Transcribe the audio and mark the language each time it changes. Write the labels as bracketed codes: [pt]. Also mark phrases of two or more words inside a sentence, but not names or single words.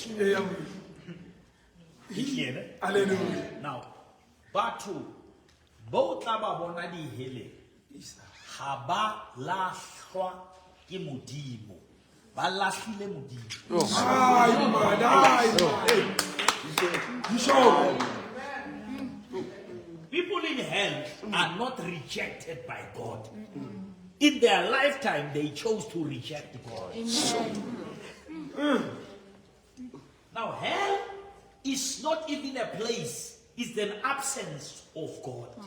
[en] Hallelujah. [st] Now batho bo tla ba bona dihele ha ba lahlwa ke modimo ba lahlile modimo. [en] People in hell are not rejected by God. In their lifetime, they chose to reject God. Now, hell is not even a place, it's an absence of God.